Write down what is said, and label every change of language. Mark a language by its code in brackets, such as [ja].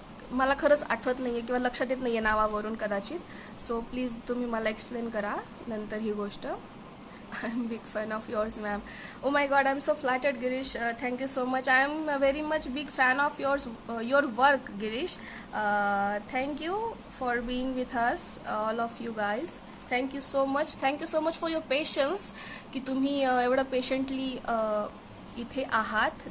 [mr] मला खरंच आठवत नाही आहे किंवा लक्षात येत नाही आहे नावावरून कदाचित. सो प्लीज तुम्ही मला एक्सप्लेन करा नंतर ही गोष्ट. [en] I am big fan of yours, ma'am. Oh my God, I'm so flattered, Girish. Thank you so much. I am a very much big fan of your work, Girish. Thank you for being with us, all of you guys. Thank you so much for your patience [mr] की तुम्ही एवढं patiently इथे आहात.